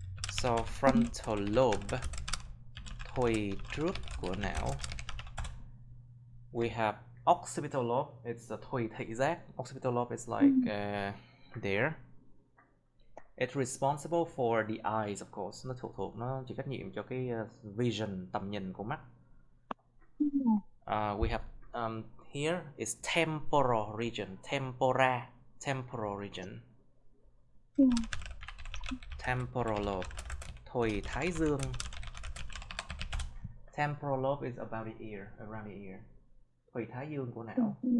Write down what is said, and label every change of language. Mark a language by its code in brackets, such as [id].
[vi] So, frontal lobe. Thùy trước của não. [en] We have occipital lobe. It's a [vi] thùy thị giác. [en] Occipital lobe is like there. It's responsible for the eyes, of course. [vi] Nó nó chịu trách nhiệm cho cái vision, tầm nhìn của mắt. [en] We have here is temporal region. Temporal region. [vi] Temporal lobe. Thùy thái dương. [en] Temporal lobe is about the ear, around the ear. [vi] Thùy thái dương của não.